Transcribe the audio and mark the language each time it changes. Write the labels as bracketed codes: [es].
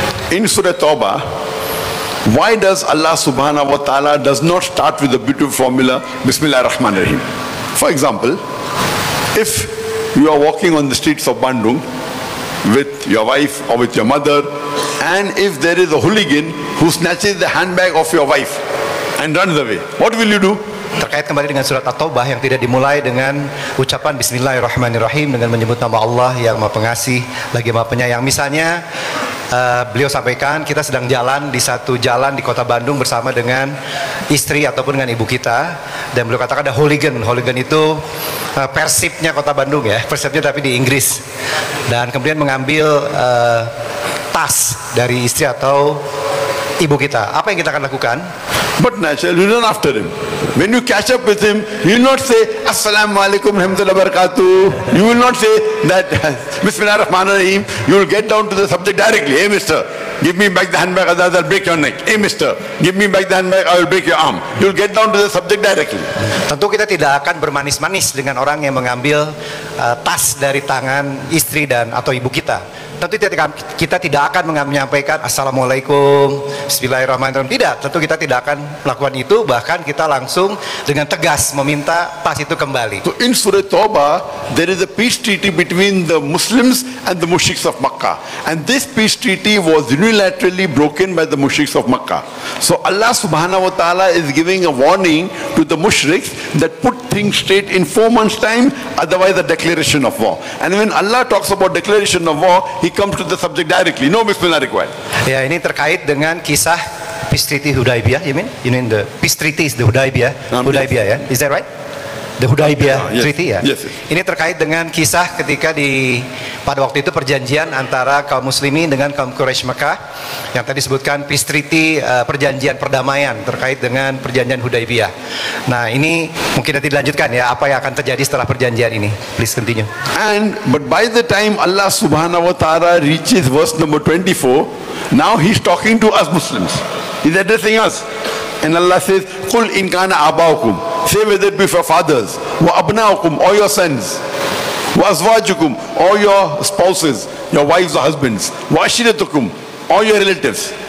[en] In Surah Tawbah, why does Allah subhanahu wa ta'ala does not start with the beautiful formula Bismillah ar-Rahman ar-Rahim? For example, if you are walking on the streets of Bandung with your wife or with your mother, and if there is a hooligan who snatches the handbag of your wife and runs away, what will you do? [id] Terkait kembali dengan surat At-Taubah yang tidak dimulai dengan ucapan Bismillahirrahmanirrahim dengan menyebut nama Allah yang Maha Pengasih lagi Maha Penyayang. Misalnya beliau sampaikan kita sedang jalan di satu jalan di kota Bandung bersama dengan istri ataupun dengan ibu kita, dan beliau katakan ada hooligan. Hooligan itu persipnya kota Bandung ya, persipnya tapi di Inggris, dan kemudian mengambil tas dari istri atau ibu kita. Apa yang kita akan lakukan? [en] But naturally, you run after him. When you catch up with him, you will not say [ar] Assalamu alaikum rahmatullahi barakatuh. [en] You will not say that Bismillah ar-Rahman ar-Rahim. You will get down to the subject directly. Hey mister, give me back the handbag, otherwise I'll break your neck. Hey mister, give me back the handbag, I will break your arm. You will get down to the subject directly. [id] Tentu kita tidak akan bermanis-manis dengan orang yang mengambil tas dari tangan istri dan atau ibu kita. Tentu kita tidak akan menyampaikan Assalamualaikum, Bismillahirrahmanirrahim. Tidak, tentu kita tidak akan melakukan itu. Bahkan kita langsung dengan tegas meminta tas itu kembali. [en] So in Surah Tawbah, there is a peace treaty between the Muslims and the mushriks of Makkah. And this peace treaty was unilaterally broken by the mushriks of Makkah. So Allah subhanahu wa ta'ala is giving a warning to the mushriks that put things straight in 4 months time, otherwise a declaration of war. And when Allah talks about declaration of war, He comes to the subject directly. No Bismillah required. [id] Ya, ini terkait dengan kisah [en] Peace Treaty Hudaybiyah. You mean the Peace Treaty is the Hudaybiyah? Hudaybiyah ya? Is that right? The Hudaybiyah Yes. Treaty ya? Yes. [id] Ini terkait dengan kisah ketika pada waktu itu perjanjian antara kaum muslimin dengan kaum Quraisy Mekah yang tadi disebutkan Peace Treaty, perjanjian perdamaian terkait dengan perjanjian Hudaybiyah. Nah, ini mungkin nanti dilanjutkan ya, apa yang akan terjadi setelah perjanjian ini. [en] Please continue. But by the time Allah subhanahu wa ta'ala reaches verse number 24, now He's talking to us Muslims. He's addressing us. And Allah says, [ar] Qul in kana abaukum. [en] Say whether it be for fathers, [ar] wa abnaukum, [en] or your sons, [ar] wa azwajukum, [en] or your spouses, your wives or husbands, [ar] wa ashiratukum, [en] or your relatives.